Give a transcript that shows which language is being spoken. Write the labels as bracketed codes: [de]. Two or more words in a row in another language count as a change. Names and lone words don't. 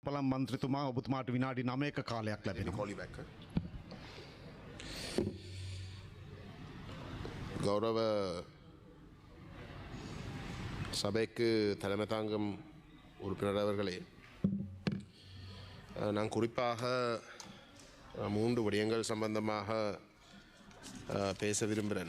[si] පළම් මන්ත්‍රීතුමා ඔබතුමාට විනාඩි 9ක කාලයක් ලැබෙනවා. [ta] கௌரவ சபைக்கு தலைமை தாங்கும் உறுப்பினர் அவர்களே, நான் குறிப்பாக 3 விடயங்கள் சம்பந்தமாக பேச விரும்புகிறேன்.